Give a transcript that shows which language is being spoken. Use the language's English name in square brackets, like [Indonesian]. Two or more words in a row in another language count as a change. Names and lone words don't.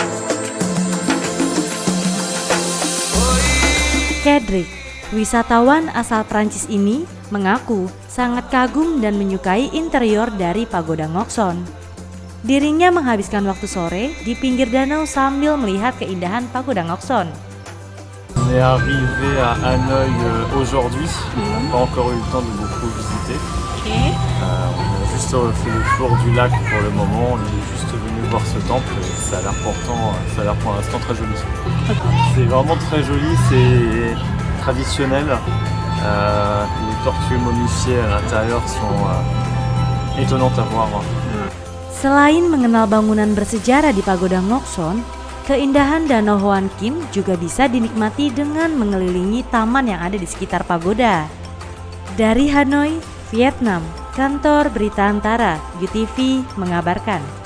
[Indonesian] Cedric, wisatawan asal Prancis ini, mengaku sangat kagum dan menyukai interior dari Pagoda Ngoc Son. Dirinya menghabiskan waktu sore di pinggir danau sambil melihat keindahan Pagoda Ngoc Son. [French] On est arrivé à Hanoi aujourd'hui, on n'a pas encore eu le temps de beaucoup visiter. On a juste fait le tour du lac pour le moment, on est juste venu voir ce temple et ça a l'air pour l'instant très joli. C'est vraiment très joli, c'est traditionnel. Les tortues momifiées à l'intérieur sont étonnantes à voir. [Indonesian] Selain mengenal bangunan bersejarah di Pagoda Ngoc Son, keindahan Danau Hoan Kim juga bisa dinikmati dengan mengelilingi taman yang ada di sekitar pagoda. Dari Hanoi, Vietnam, Kantor Berita Antara, UTV mengabarkan.